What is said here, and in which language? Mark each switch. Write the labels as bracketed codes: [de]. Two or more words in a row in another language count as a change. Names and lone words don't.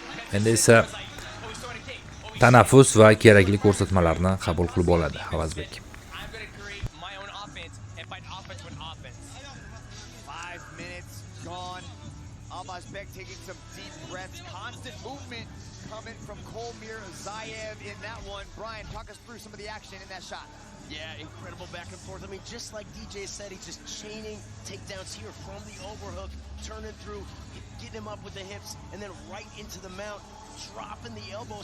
[uz] Endi esa tanaffus va kerakli ko'rsatmalarni qabul qilib oladi Avazbek. [en] Avazbek taking some deep breaths, constant movement coming from Kolmir Zayev in that one. Brian, talk us through some of the action in that shot. Yeah, incredible back and forth. I mean, just like DJ said, he's just chaining takedowns here from the overhook, turning through, getting him up with the hips, and then right into the mount, dropping the elbows.